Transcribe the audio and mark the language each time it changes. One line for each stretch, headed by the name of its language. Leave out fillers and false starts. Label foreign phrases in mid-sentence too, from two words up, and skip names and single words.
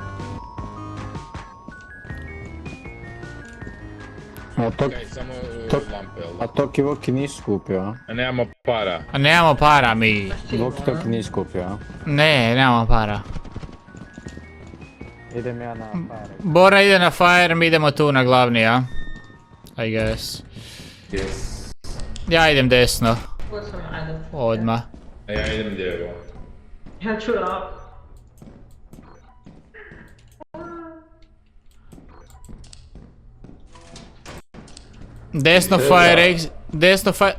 Croatian: A to, Kaj, samo lampe, jel da? a Toki Voki nisi kupio, a? A nemamo para. A nemamo para mi. Voki Toki nisi kupio, a? Ne, nemamo para. Idem ja na pare. Bora ide na fire, mi idemo tu na glavni, a?
English: I guess. Yes.
Croatian: Ja idem desno, Ko sam, ajde. odmah. A ja idem lijevo. Ja ću rap. Desno fire, desno fire...